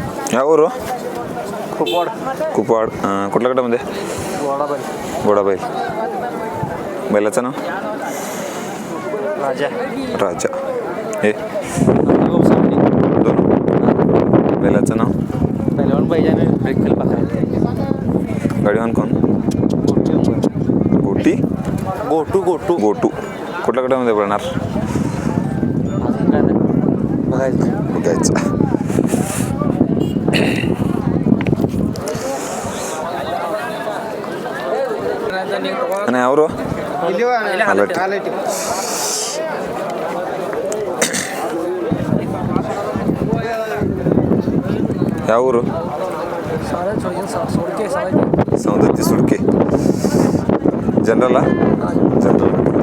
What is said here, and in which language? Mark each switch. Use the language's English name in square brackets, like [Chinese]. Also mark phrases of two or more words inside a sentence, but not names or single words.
[Kannada] ಯಾವ ಊರು? [Marathi] कुपवाड. कुपवाड. कुठल्या गटामध्ये? गोडाबाई. गोडाबाई. बैलाचं नाव? राजा. राजा. हे दोन. बैलाचं नाव? पहिलवान पाहिजे ब्रेकल पाहिजे. गाडीवान कोण? गोटी. गोटू गोटू गोटू. कुठल्या गटामध्ये पडणार? बघायचं. बघायचं. आणि [Kannada] ಅವರು ಯಾವ ಊರು? ಸೌದತ್ತಿ ಸುಡ್ಕೆ. ಜನರಲ್ಲ? ಜನರಲ್.